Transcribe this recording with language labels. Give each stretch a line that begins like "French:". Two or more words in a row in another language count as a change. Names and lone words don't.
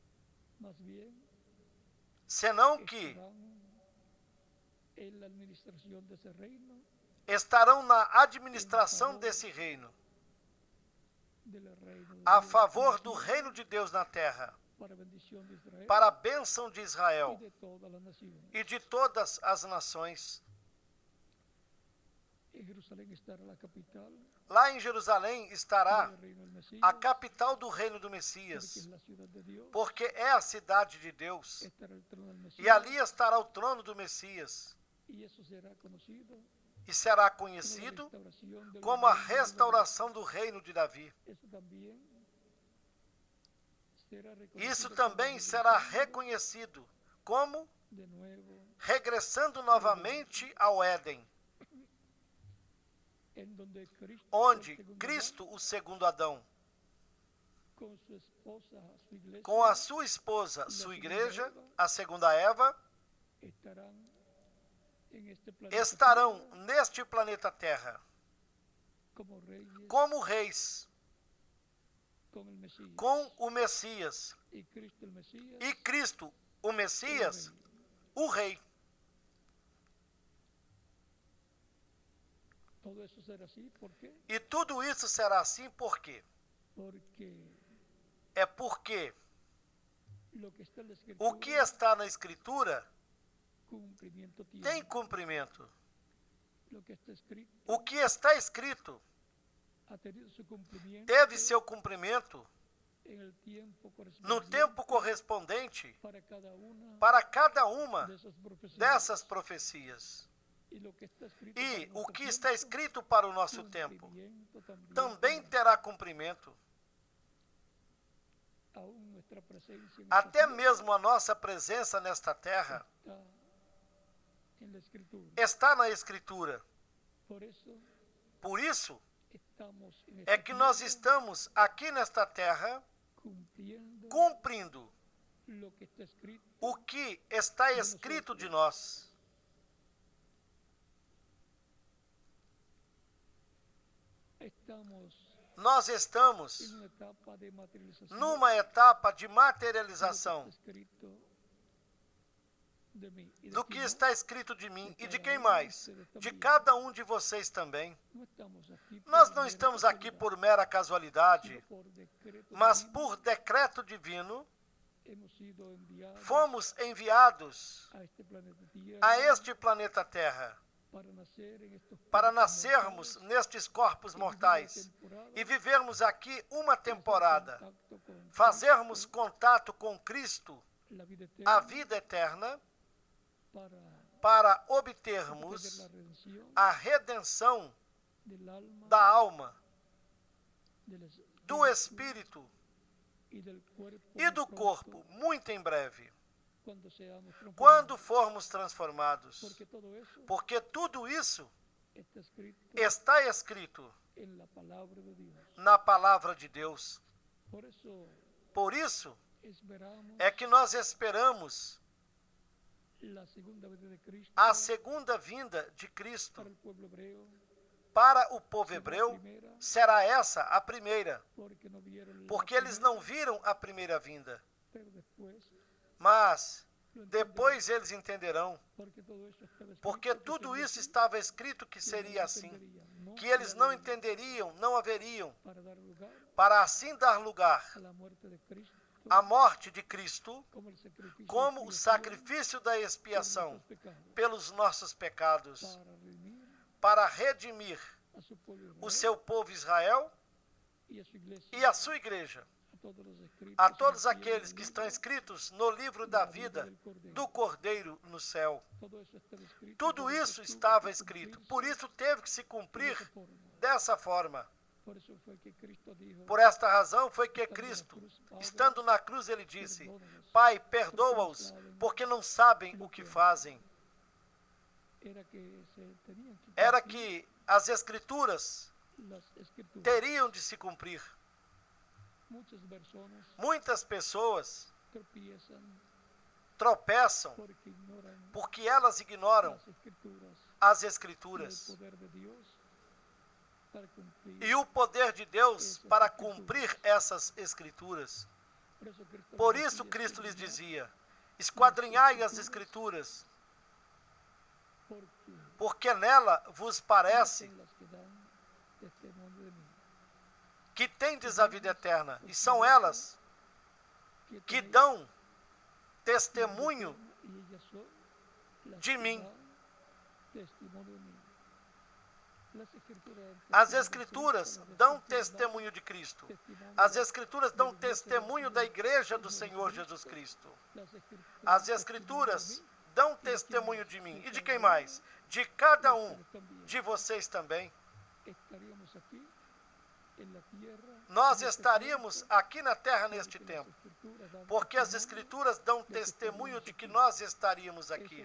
Portuguese: senão que estarão na administração desse reino, a favor do reino de Deus na terra, para a bênção de Israel e de todas as nações. Lá em Jerusalém estará
Spanish: el reino del Mesías,
Portuguese: a capital do reino do
Spanish: porque es
Portuguese: Messias,
Spanish: la ciudad de Dios,
Portuguese: porque é a cidade de Deus.
Spanish: estará el trono del Mesías,
Portuguese: E ali estará o trono do Messias.
Spanish: y eso será conocido
Portuguese: E será
Spanish: como la
Portuguese: conhecido
Spanish: restauración del
Portuguese: como a
Spanish: reino de David.
Portuguese: restauração do reino de Davi.
Spanish: Eso también será
Portuguese: Isso
Spanish: reconocido
Portuguese: também
Spanish: como
Portuguese: será
Spanish: regresando
Portuguese: reconhecido como
Spanish: de nuevo,
Portuguese: regressando novamente ao Éden,
Spanish: en donde Cristo,
Portuguese: onde
Spanish: el segundo
Portuguese: Cristo, o segundo Adão,
Spanish: Adán, con su esposa, su iglesia,
Portuguese: com a sua esposa, sua igreja, a segunda Eva,
Spanish: estarán en este planeta
Portuguese: estarão
Spanish: Tierra
Portuguese: neste planeta Terra
Spanish: como reyes
Portuguese: como reis
Spanish: con el Mesías.
Portuguese: com o Messias.
Spanish: Y Cristo el Mesías,
Portuguese: E Cristo, o Messias, o Rei.
Spanish: todo eso será así. ¿Por qué?
Portuguese: E tudo isso será assim por quê?
Spanish: Porque
Portuguese: É porque
Spanish: lo que está en la Escritura,
Portuguese: o que está na Escritura
Spanish: cumplimiento tiene.
Portuguese: tem cumprimento.
Spanish: Lo que está escrito
Portuguese: O que está escrito
Spanish: ha tenido su cumplimiento
Portuguese: teve seu cumprimento
Spanish: en el tiempo
Portuguese: no
Spanish: correspondiente
Portuguese: tempo correspondente
Spanish: para cada una
Portuguese: para cada uma
Spanish: de esas profecías.
Portuguese: dessas profecias.
Spanish: Y lo que está escrito
Portuguese: E
Spanish: para
Portuguese: o
Spanish: nuestro
Portuguese: que
Spanish: tiempo,
Portuguese: está escrito para o nosso tempo
Spanish: cumplimiento
Portuguese: também
Spanish: tendrá.
Portuguese: terá cumprimento.
Spanish: Aún nuestra presencia en
Portuguese: Até
Spanish: esta tierra
Portuguese: mesmo a nossa presença nesta terra
Spanish: está en la Escritura.
Portuguese: está na Escritura.
Spanish: Por eso
Portuguese: Por isso
Spanish: estamos en esta
Portuguese: é que nós
Spanish: tierra
Portuguese: estamos aqui nesta terra
Spanish: cumpliendo
Portuguese: cumprindo
Spanish: lo que está escrito.
Portuguese: o que está escrito de nós. Nós estamos
Spanish: En una etapa de materialización
Portuguese: numa etapa de
Spanish: de lo que
Portuguese: materialização
Spanish: está escrito de mí y de
Portuguese: do
Spanish: ti,
Portuguese: que
Spanish: ¿no?
Portuguese: está escrito de mim e de quem mais? De cada um de vocês também.
Spanish: No estamos aquí por
Portuguese: Nós não
Spanish: mera
Portuguese: estamos aqui
Spanish: casualidad,
Portuguese: por mera casualidade,
Spanish: sino por decreto
Portuguese: mas
Spanish: divino.
Portuguese: por decreto divino
Spanish: Hemos sido enviados
Portuguese: fomos enviados
Spanish: a este planeta Tierra
Portuguese: a este planeta Terra
Spanish: para nacer en estos
Portuguese: para
Spanish: cuerpos
Portuguese: nascermos
Spanish: mortales
Portuguese: nestes corpos
Spanish: y vivir una
Portuguese: mortais
Spanish: temporada,
Portuguese: e vivermos aqui uma
Spanish: hacer
Portuguese: temporada,
Spanish: contacto con
Portuguese: fazermos
Spanish: Cristo,
Portuguese: contato com Cristo,
Spanish: la vida eterna,
Portuguese: a vida eterna,
Spanish: para
Portuguese: para
Spanish: obtener
Portuguese: obtermos
Spanish: la redención
Portuguese: a redenção
Spanish: del alma,
Portuguese: da alma,
Spanish: del
Portuguese: do espírito
Spanish: y del cuerpo,
Portuguese: e do
Spanish: muy
Portuguese: corpo,
Spanish: pronto,
Portuguese: muito em breve,
Spanish: cuando seamos transformados.
Portuguese: quando formos transformados.
Spanish: Porque todo eso
Portuguese: Porque tudo isso
Spanish: está escrito
Portuguese: está escrito
Spanish: en la palabra de Dios.
Portuguese: na palavra de Deus.
Spanish: Por eso
Portuguese: Por isso
Spanish: esperamos
Portuguese: é que nós esperamos
Spanish: la segunda venida de Cristo
Portuguese: a segunda vinda de Cristo.
Spanish: para el pueblo hebreo,
Portuguese: Para o povo hebreu,
Spanish: primera,
Portuguese: será essa a primeira,
Spanish: porque no vieron la
Portuguese: porque eles
Spanish: primera,
Portuguese: não viram a primeira vinda.
Spanish: pero después
Portuguese: Mas
Spanish: lo
Portuguese: depois eles entenderão,
Spanish: porque todo eso estaba escrito
Portuguese: porque
Spanish: que
Portuguese: tudo
Spanish: sería
Portuguese: isso
Spanish: así,
Portuguese: estava escrito que
Spanish: que
Portuguese: seria
Spanish: no
Portuguese: assim,
Spanish: entenderían, no
Portuguese: que eles
Spanish: para
Portuguese: não
Spanish: dar-
Portuguese: entenderiam, não haveriam,
Spanish: para dar lugar
Portuguese: para assim dar lugar
Spanish: a la muerte de Cristo
Portuguese: à morte de Cristo
Spanish: como el sacrificio
Portuguese: como
Spanish: de
Portuguese: o
Spanish: expiación
Portuguese: sacrifício da
Spanish: por
Portuguese: expiação
Spanish: nuestros pecados,
Portuguese: pelos nossos pecados,
Spanish: para redimir
Portuguese: para redimir
Spanish: a su pueblo
Portuguese: o
Spanish: Israel
Portuguese: seu povo Israel
Spanish: y a su iglesia,
Portuguese: e a sua igreja,
Spanish: a todos los escritos
Portuguese: a
Spanish: en
Portuguese: todos
Spanish: el cielo
Portuguese: aqueles
Spanish: del
Portuguese: que
Spanish: libro,
Portuguese: estão escritos no livro da vida do Cordeiro no céu.
Spanish: todo eso estaba escrito,
Portuguese: Tudo
Spanish: por
Portuguese: isso
Spanish: eso tuvo
Portuguese: estava
Spanish: que
Portuguese: escrito,
Spanish: cumplirse
Portuguese: por isso teve que se cumprir
Spanish: de esa forma.
Portuguese: dessa forma.
Spanish: Por eso fue que Cristo dijo,
Portuguese: Por esta razão foi que Cristo, estando na cruz, ele disse: Pai, perdoa-os, porque não sabem o que fazem.
Spanish: era que se tenían que
Portuguese: Era
Spanish: cumplir
Portuguese: que as Escrituras
Spanish: las escrituras.
Portuguese: teriam de se cumprir.
Spanish: Muchas personas
Portuguese: Muitas pessoas
Spanish: tropiezan
Portuguese: tropeçam
Spanish: porque ignoran
Portuguese: porque elas ignoram
Spanish: las escrituras
Portuguese: as
Spanish: y el
Portuguese: Escrituras
Spanish: poder de Dios para cumplir.
Portuguese: e o poder de Deus para cumprir essas Escrituras. Por isso Cristo lhes dizia: esquadrinhai as Escrituras, porque nela vos parece
Spanish: son las que dan testimonio de mí.
Portuguese: que tendes a vida eterna, e são elas que
Spanish: tenéis
Portuguese: dão
Spanish: vida
Portuguese: testemunho
Spanish: eterna y ellas son las
Portuguese: de
Spanish: que
Portuguese: mim.
Spanish: dan testimonio de mí.
Portuguese: As Escrituras dão testemunho de Cristo. As Escrituras dão testemunho da Igreja do Senhor Jesus Cristo. As Escrituras dão testemunho de mim. E de quem mais? De cada um de vocês também. Nós estaríamos aqui na terra neste tempo, porque as Escrituras dão testemunho de que nós estaríamos aqui.